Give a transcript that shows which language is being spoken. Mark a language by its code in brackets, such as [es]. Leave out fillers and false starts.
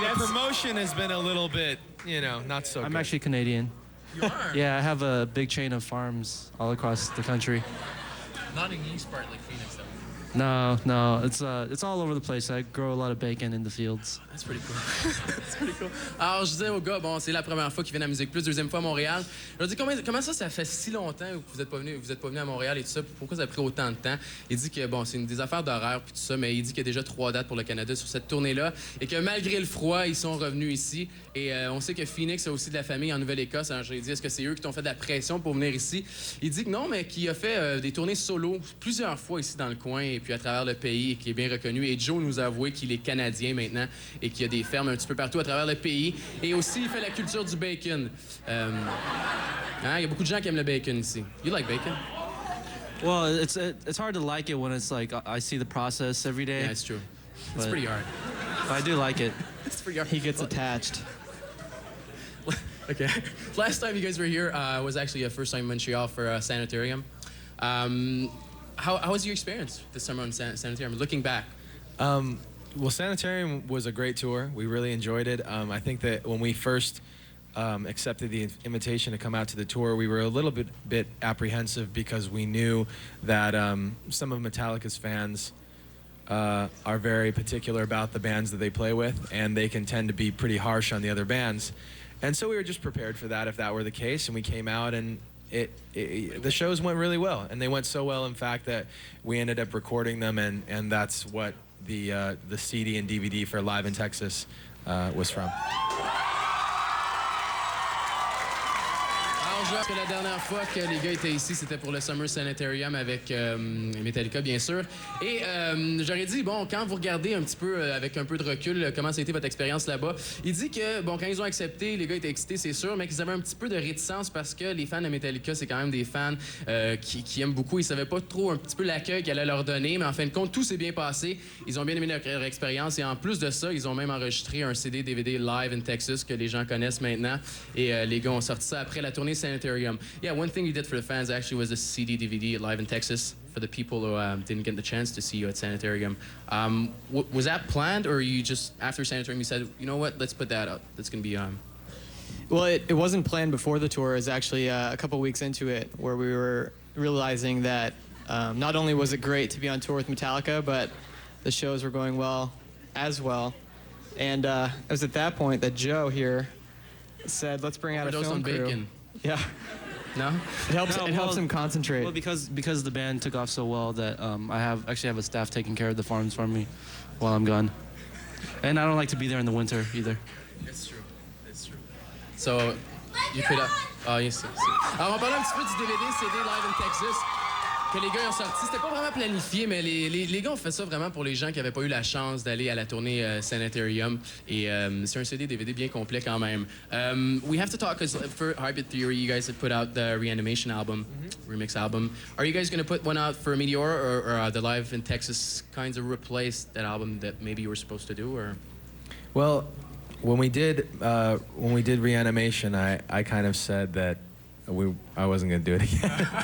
[en] the promotion has been a little bit, not so good. I'm actually Canadian. You are? Yeah, I have a big chain of farms all across the country. Not in the east part like Phoenix though. No, it's all over the place. I grow a lot of bacon in the fields. That's pretty cool. That's pretty cool. [fr] Alors, je disais aux gars, bon, c'est la première fois qu'ils viennent à MusiquePlus, deuxième fois à Montréal. Je leur dis, comment ça fait si longtemps que vous êtes pas venu à Montréal et tout ça? Pourquoi ça a pris autant de temps? Il dit que, bon, c'est des affaires d'horaire puis tout ça, mais il dit qu'il y a déjà 3 dates pour le Canada sur cette tournée-là et que malgré le froid, ils sont revenus ici. Et on sait que Phoenix a aussi de la famille en Nouvelle-Écosse. Alors, j'ai dit, est-ce que c'est eux qui t'ont fait de la pression pour venir ici? Il dit que non, mais qu'il a fait des tournées solo plusieurs fois ici dans le coin et puis à travers le pays et qui est bien reconnu. Et Joe nous a avoué qu'il est Canadien maintenant et qu'il y a des fermes un petit peu partout à travers le pays. Et aussi, il fait la culture du bacon. Il y a beaucoup de gens qui aiment le bacon ici. [en] You like bacon? Well, it's hard to like it when it's like I see the process every day. Yeah, it's true. It's pretty hard. But I do like it. It's pretty hard. He gets attached. Okay. Last time you guys were here was actually a first time in Montreal for a sanitarium. How was your experience this summer on Sanitarium, looking back? Well, Sanitarium was a great tour. We really enjoyed it. I think that when we first accepted the invitation to come out to the tour, we were a little bit apprehensive because we knew that some of Metallica's fans are very particular about the bands that they play with, and they can tend to be pretty harsh on the other bands. And so we were just prepared for that if that were the case, and we came out and the shows went really well, and they went so well, in fact, that we ended up recording them, and that's what the CD and DVD for Live in Texas was from. [fr] Alors, que la dernière fois que les gars étaient ici, c'était pour le Summer Sanitarium avec Metallica, bien sûr. Et j'aurais dit, bon, quand vous regardez un petit peu, avec un peu de recul, comment ça a été votre expérience là-bas, il dit que, bon, quand ils ont accepté, les gars étaient excités, c'est sûr, mais qu'ils avaient un petit peu de réticence parce que les fans de Metallica, c'est quand même des fans qui aiment beaucoup. Ils savaient pas trop un petit peu l'accueil qu'elle allait leur donner, mais en fin de compte, tout s'est bien passé. Ils ont bien aimé leur expérience et en plus de ça, ils ont même enregistré un CD, DVD Live in Texas que les gens connaissent maintenant. Et les gars ont sorti ça après la tournée Sanitarium. [en] Sanitarium. Yeah, one thing you did for the fans actually was a CD DVD live in Texas for the people who didn't get the chance to see you at Sanitarium. Was that planned, or you just, after Sanitarium, you said, you know what, let's put that out. That's going to be... Well, it wasn't planned before the tour. It was actually a couple weeks into it where we were realizing that not only was it great to be on tour with Metallica, but the shows were going well as well. And it was at that point that Joe here said, let's bring out a film crew. Bacon. Yeah. No? It helps him concentrate. Well, because the band took off so well that I actually have a staff taking care of the farms for me while I'm gone. And I don't like to be there in the winter either. It's true. It's true. So, you could... yes. [fr] Alors, on parlait un petit peu du DVD, CD Live in Texas, que les gars ont sorti. C'était pas vraiment planifié, mais les gars ont fait ça vraiment pour les gens qui n'avaient pas eu la chance d'aller à la tournée Sanitarium. Et c'est un CD DVD bien complet quand même. [en] We have to talk, because for Hybrid Theory, you guys have put out the Reanimation album, remix album. Are you guys going to put one out for Meteora, or the Live in Texas kinds of replace that album that maybe you were supposed to do? Or? Well, when we did Reanimation, I kind of said that I wasn't going to do it again.